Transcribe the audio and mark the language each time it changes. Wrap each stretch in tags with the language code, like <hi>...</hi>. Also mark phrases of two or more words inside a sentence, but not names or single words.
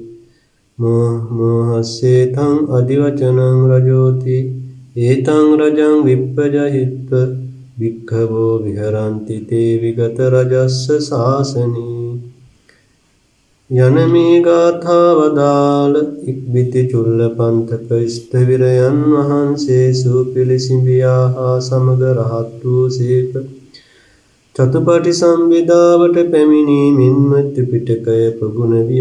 <pi>මෝහස්සේතං අදිවචනං රජෝති ඒතං රජං විප්පජහිත්ව භික්ඛවෝ විහරන්ති තේ විගත රජස්ස ශාසනේ</pi> <si>යන මේ ගාථා වදාළ ඉක්බිති චුල්ලපන්තක ස්ථවිරයන් වහන්සේ සුපිලිසිඹියා හා සමග රහත් වූ සේක. චතුපටි සම්භිදාවට පැමිණීමෙන්ම ත්‍රිපිටකය ප්‍රගුණ විය.</si>